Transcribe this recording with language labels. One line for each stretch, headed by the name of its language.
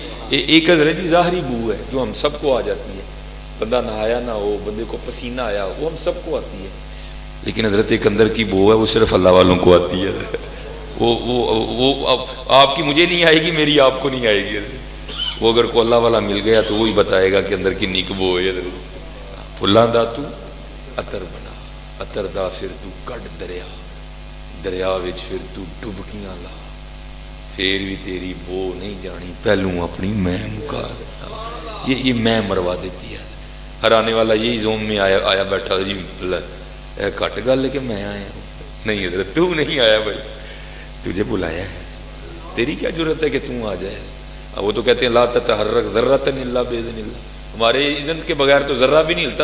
Urdu: ایک حضرت جی ظاہری بو ہے جو ہم سب کو آ جاتی ہے. بندہ نہ آیا نہ ہو، بندے کو پسینہ آیا ہو، وہ ہم سب کو آتی ہے. لیکن حضرت ایک اندر کی بو ہے، وہ صرف اللہ والوں کو آتی ہے. وہ آپ کی مجھے نہیں آئے گی، میری آپ کو نہیں آئے گی. وہ اگر کوئی اللہ والا مل گیا تو وہی بتائے گا کہ اندر کی نیک بو ہے.
Punjabi: پھلاں دا تو عطر بنا، عطر دا پھر تو کڈ دریا، دریا وچ پھر تو ڈبکیاں لا، پھر بھی تیری بو نہیں جانی، پہلوں اپنی میں مکا.
Urdu: یہ میں مروا دیتی ہے. ہر آنے والا یہی زوم میں آیا بیٹھا جی، کٹ گل ہے کہ میں آیا ہوں. نہیں حضرت تو نہیں آیا بھائی، تجھے بلایا ہے. تیری کیا ضرورت ہے کہ تو آ جائے. وہ تو کہتے ہیں
Arabic: لا تتحرک ذرۃ الا باذن اللہ،
Urdu: ہمارے اذن کے بغیر تو ذرہ بھی نہیں ہلتا.